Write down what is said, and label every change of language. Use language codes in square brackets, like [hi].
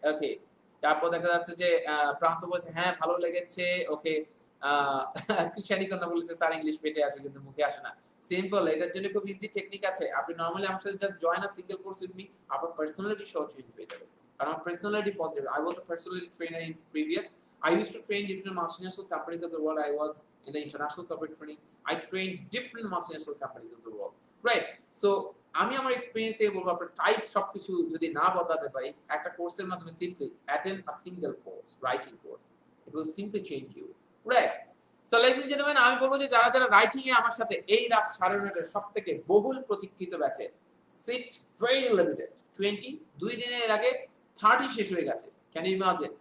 [bn] ওকে, তারপর দেখা যাচ্ছে যে প্রান্ত বলেছে হ্যাঁ ভালো লেগেছে। ওকে, কৃষানি কন্যা বলেছে স্যার ইংলিশ পেটে আসে কিন্তু মুখে আসে না। সিম্পল, এটার জন্য খুব ইজি টেকনিক আছে। আপনি নরমালি আমার সাথে [en] just join a single course with me, [bn] আপনার পার্সোনালিটি সহ চেঞ্জ হয়ে যাবে। কারণ আমার personality positive. [en] I was a personality trainer in previous. I used to train different multinational companies of the world. I was in the international corporate training. I trained different multinational companies of the world. Right? [bn] So আমি আমার experience থেকে বলবো, আপনার type সবকিছু যদি না বদলাতে পারি, একটা কোর্সের মাধ্যমে simply [en] attend a single course, [bn] writing course, [en] It will simply change you. [bn] Right? So [en] ladies and gentleman, [bn] আমি বলবো যে যারা যারা রাইটিং এ আমার সাথে এই রাত 9:30 সবথেকে বহুল প্রতীক্ষিত ব্যাচে, সিট ভেরি লিমিটেড, 2 দিনের আগে 30 শেষ হয়ে গেছে। [en] Can you imagine?